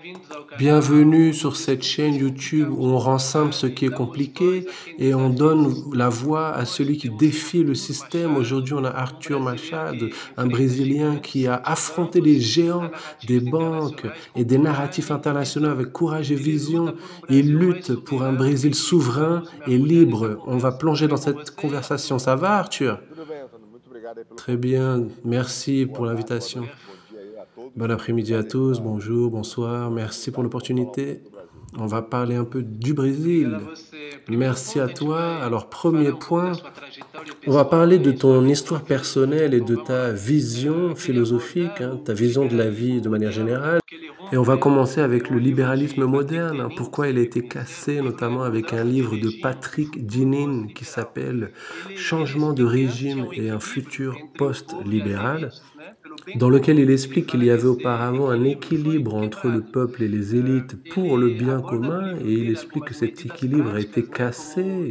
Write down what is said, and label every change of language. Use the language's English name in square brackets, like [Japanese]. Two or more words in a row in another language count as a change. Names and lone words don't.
[French] Bienvenue sur cette chaîne YouTube où on rend simple ce qui est compliqué et on donne la voix à celui qui défie le système. Aujourd'hui, on a Arthur Machado, un Brésilien qui a affronté les géants des banques et des narratifs internationaux avec courage et vision. Il lutte pour un Brésil souverain et libre. On va plonger dans cette conversation. Ça va, Arthur? [Portuguese] Tudo bem, Antônio? Muito obrigado aí pelo [French] Très [Portuguese] convite. [French] bien. Merci pour [Portuguese] Boa tarde, boa [French] l'invitation. [Portuguese] noite, bom dia aí a todos. [French] Bon après-midi à [Portuguese] Prazer [French] tous, [Portuguese] estar [French] bonjour, [Portuguese] aqui [French] bonsoir, [Portuguese] com a [French] merci pour [Portuguese] comunidade para falar um pouco [French] l'opportunité. [Portuguese] do Brasil. [French] On va parler un peu du Brésil. Merci à toi. Alors, premier point, on va parler de ton histoire personnelle et de ta vision philosophique, hein, ta vision de la vie de manière générale. Et on va commencer avec le libéralisme moderne, hein, pourquoi il a été cassé, notamment avec un livre de Patrick Dinin qui s'appelle Changement de régime et un futur post-libéral, dans lequel il explique qu'il y avait auparavant un équilibre entre le peuple et les élites pour le bien commun, et il explique que cet équilibre a été cassé.